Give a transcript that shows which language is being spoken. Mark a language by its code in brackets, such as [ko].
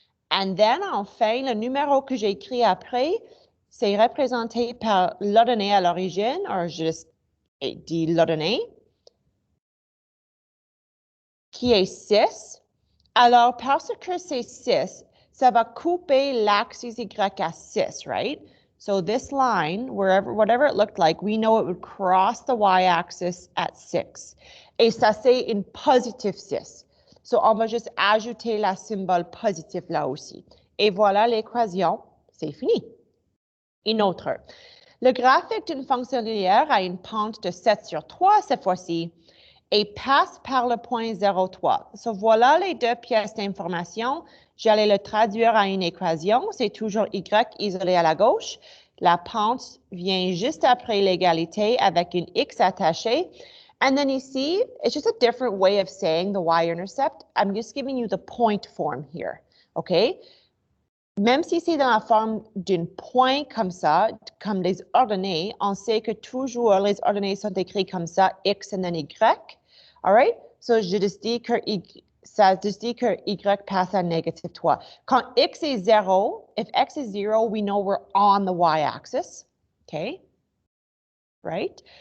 [en] And then, [fr] enfin, le numéro que j'écris après, c'est représenté par l'ordonnée à l'origine, ou juste dit l'ordonnée, qui est 6. Alors, parce que c'est 6, ça va couper l'axe Y à 6, right? [en] So this line, whatever it looked like, we know it would cross the y-axis at 6. [fr] Et ça, c'est une positive 6. So, on va juste ajouter la symbole positif là aussi. Et voilà l'équation, c'est fini. Une autre. Le graphique d'une fonction linéaire a une pente de 7/3 cette fois-ci et passe par le point 0,3. So, voilà les deux pièces d'information. J'allais le traduire à une équation. C'est toujours y isolé à la gauche. La pente vient juste après l'égalité avec une x attachée. [en] And then ici, it's just a different way of saying the y-intercept. I'm just giving you the point form here, OK? [fr] Même si c'est dans la forme d'un point comme ça, comme les ordonnées, on sait que toujours les ordonnées sont écrites comme ça, [en] x and then y. All right? [fr] So, je juste dis que ça dit que y passe à négatif 3. Quand x est 0, [en] if x is 0, we know we're on the y-axis. OK? Right?